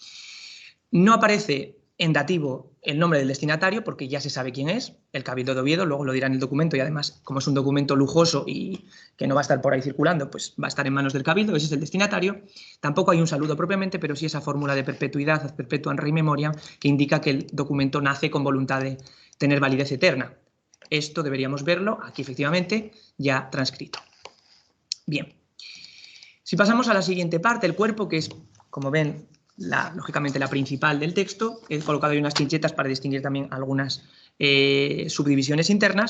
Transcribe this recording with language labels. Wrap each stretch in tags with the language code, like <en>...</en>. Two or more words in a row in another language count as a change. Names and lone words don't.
<es>No aparece en dativo el nombre del destinatario, porque ya se sabe quién es, el Cabildo de Oviedo, luego lo dirá en el documento, y además, como es un documento lujoso y que no va a estar por ahí circulando, pues va a estar en manos del Cabildo, ese es el destinatario. Tampoco hay un saludo propiamente, pero sí esa fórmula de perpetuidad,</es> <la>ad perpetuam rei memoria,</la> <es>que indica que el documento nace con voluntad de tener validez eterna. Esto deberíamos verlo aquí, efectivamente, ya transcrito. Bien. Si pasamos a la siguiente parte, el cuerpo, que es, como ven, lógicamente la principal del texto, he colocado ahí unas chinchetas para distinguir también algunas subdivisiones internas.</es>